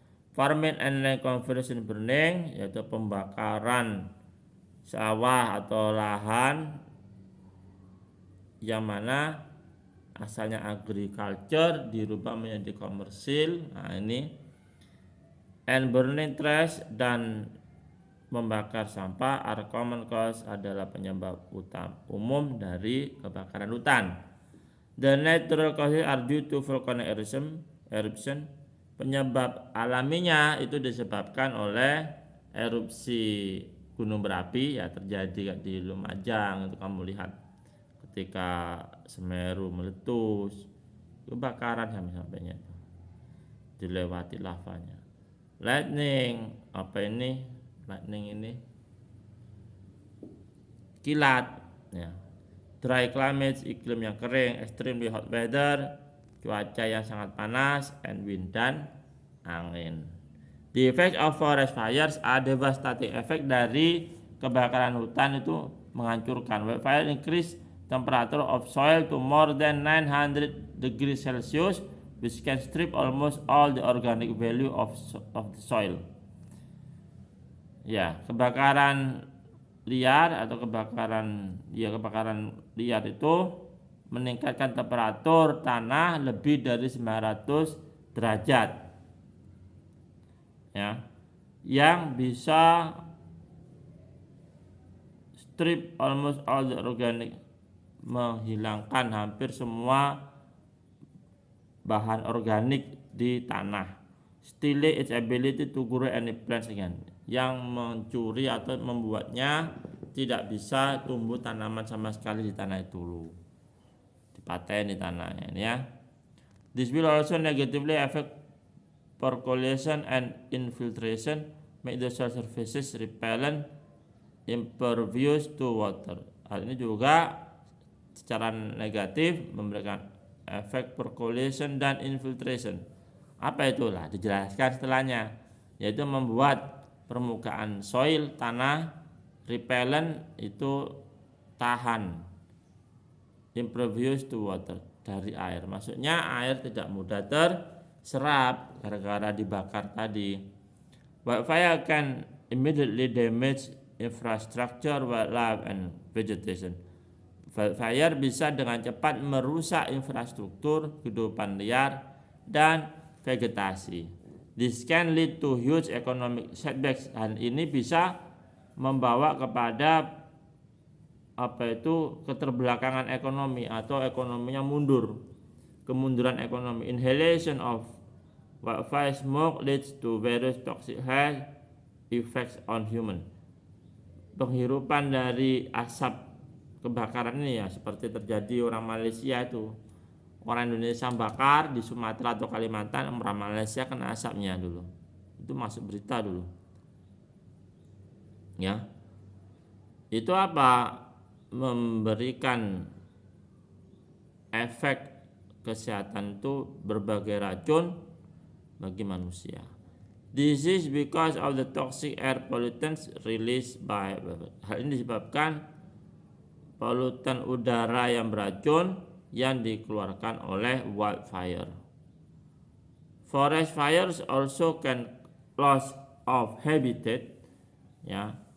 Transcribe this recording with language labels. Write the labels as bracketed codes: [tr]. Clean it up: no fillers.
[en] Farming and land conversion burning [id] yaitu pembakaran sawah atau lahan yang mana asalnya agriculture dirubah menjadi komersil. Nah ini. [en] And burning trash [id] dan membakar sampah [en] are common cause [id] adalah penyebab umum dari kebakaran hutan. [en] The natural causes are due to volcanic eruption. [id] Penyebab alaminya itu disebabkan oleh erupsi gunung berapi ya, terjadi di Lumajang itu kamu lihat ketika Semeru meletus, kebakaran sampai-sampainya itu dilewati lavanya. Lightning, lightning ini kilat ya. [en] Dry climate, [id] iklim yang kering, [en] extremely hot weather, [id] cuaca yang sangat panas, [en] and wind [id] dan angin. [en] The effect of forest fires are devastating. [id] Efek dari kebakaran hutan itu menghancurkan. [en] Wildfire increase temperature of soil to more than 900 degrees Celsius, which can strip almost all the organic value of the soil. [id] Ya, kebakaran liar atau kebakaran liar itu meningkatkan temperatur tanah lebih dari 900 derajat. Ya. Yang bisa [en] strip almost all the organic, [id] menghilangkan hampir semua bahan organik di tanah. [en] Steal its ability to grow any plants again, [id] yang mencuri atau membuatnya tidak bisa tumbuh tanaman sama sekali di tanah itu dulu, dipaten di tanahnya ini ya. [en] This will also negatively affect percolation and infiltration, make the soil surfaces repellent, impervious to water. [id] Hal ini juga secara negatif memberikan efek percolation dan infiltration. Apa itulah dijelaskan setelahnya, yaitu membuat permukaan soil tanah repellent itu tahan, [en] impervious to water, [id] dari air. Maksudnya air tidak mudah terserap gara-gara dibakar tadi. [en] Wildfire can immediately damage infrastructure, wildlife, and vegetation. [id] Wildfire bisa dengan cepat merusak infrastruktur, kehidupan liar, dan vegetasi. [en] This can lead to huge economic setbacks, [id] dan ini bisa membawa kepada keterbelakangan ekonomi atau ekonominya mundur, kemunduran ekonomi. [en] Inhalation of wildfire smoke leads to various toxic health effects on human. [id] Penghirupan dari asap kebakaran ini ya, seperti terjadi orang Malaysia itu, orang Indonesia bakar di Sumatera atau Kalimantan, orang Malaysia kena asapnya dulu. Itu masuk berita dulu. Ya. Itu apa? Memberikan efek kesehatan itu berbagai racun bagi manusia. [en] This is because of the toxic air pollutants released by. [id] Hal ini disebabkan polutan udara yang beracun yang dikeluarkan oleh wildfire. [en] Forest fires also can loss of habitat, ya.